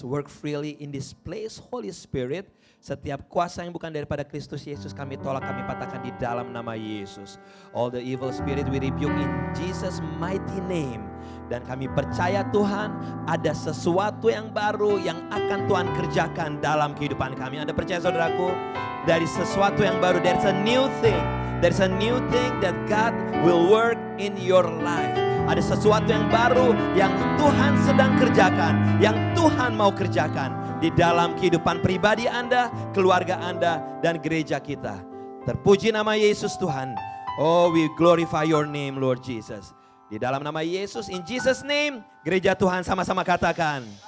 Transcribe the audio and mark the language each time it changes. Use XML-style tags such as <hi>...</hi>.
<en>Work freely in this place, Holy Spirit.</en> <id>Setiap kuasa yang bukan daripada Kristus Yesus kami tolak, kami patahkan di dalam nama Yesus.</id> <en>All the evil spirit we rebuke in Jesus mighty name.</en> <id>Dan kami percaya Tuhan ada sesuatu yang baru yang akan Tuhan kerjakan dalam kehidupan kami. Anda percaya saudaraku? Dari sesuatu yang baru,</id> <en>there's a new thing. There's a new thing that God will work in your life.</en> <id>Ada sesuatu yang baru yang Tuhan sedang kerjakan, yang Tuhan mau kerjakan di dalam kehidupan pribadi Anda, keluarga Anda, dan gereja kita. Terpuji nama Yesus Tuhan.</id> <en>Oh, we glorify your name Lord Jesus.</en> <id>Di dalam nama Yesus,</id> <en>in Jesus name,</en> <id>gereja Tuhan sama-sama katakan.</id>